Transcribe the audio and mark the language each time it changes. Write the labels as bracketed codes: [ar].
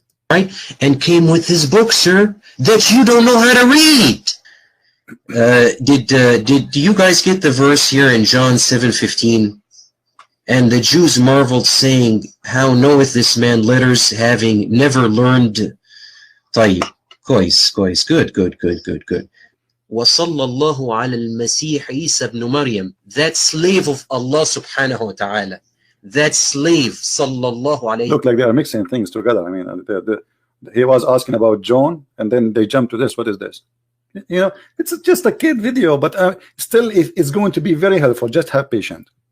[en] Right, and came with his book, sir, that you don't know how to read. Did you guys get the verse here in John 7:15? And the Jews marveled, saying, how knoweth this man letters, having never learned? [ar] طيب, كويس, [en] good. [ar] وصلى الله على المسيح عيسى ابن مريم, [en] that slave of Allah subhanahu wa ta'ala, that slave, sallallahu alayhi. Look like they are mixing things together. I mean, he was asking about John, and then they jump to this. What is this? You know, it's just a kid video, but still it's going to be very helpful. Just have patience.